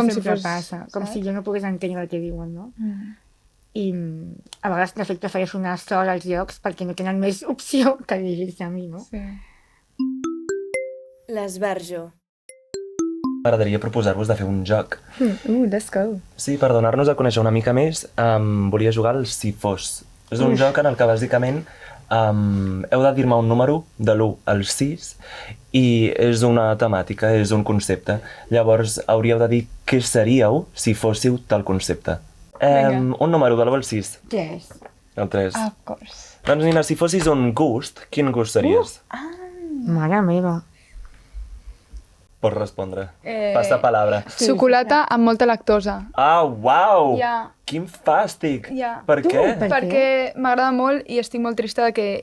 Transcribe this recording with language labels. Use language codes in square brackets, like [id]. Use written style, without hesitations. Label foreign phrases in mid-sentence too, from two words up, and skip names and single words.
[ca] com si sempre fos... passa, com saps? si jo no pogués entendre el que diuen, no? Mm. I a vegades, de fet, prefereixo anar sola als llocs perquè no tenen més opció que dirigir-se a mi, no? Sí. L'esbarjo. M'agradaria proposar-vos de fer un joc. [en] Let's go. [ca] Sí, per donar-nos a conèixer una mica més, volia jugar al Si fos. És un joc en el que bàsicament heu de dir-me un número de l'1 al 6 i és una temàtica, és un concepte. Llavors hauríeu de dir què seríeu si fóssiu tal concepte. Vinga. Un número de l'1 al 6. 3. El 3. [en] Of course. [ca] Doncs Nina, si fossis un gust, quin gust series? Mare meva. Pots respondre. Passa palabra. Xocolata amb molta lactosa. Ah, uau! Ja. Quin fàstic! Ja. Per Tu, què? per- Perquè m'agrada molt i estic molt trista de que